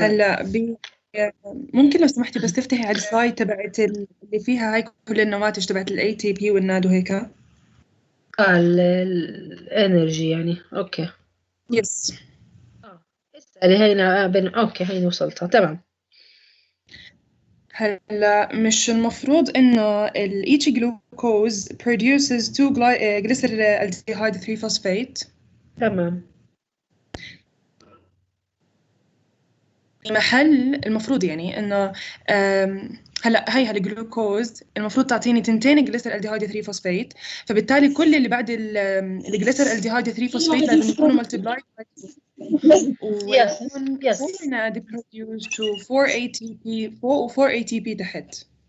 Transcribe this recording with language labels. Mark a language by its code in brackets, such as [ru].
[ar] هلا ممكن لو سمحتي بس تفتحي على السلايد تبعت اللي فيها هاي كل النواتج تبعت ال ATP والناد وهيك. الانرجي يعني اوكي. يس. اسألي هينا اوكي هيني وصلتها تمام. هلا مش المفروض إنه [en] each glucose produces 2 glyceraldehyde 3 phosphate. [ar] تمام. محل المفروض يعني إنه هلا هاي الجلوكوز المفروض تعطيني 2 جليسرالديهايد 3 فوسفات فبالتالي كل اللي بعد الجليسرالديهايد 3 فوسفات لازم يكونوا ملتبلاي ويكون 4 NAD produced to 4 ATP 4 ATP تحت.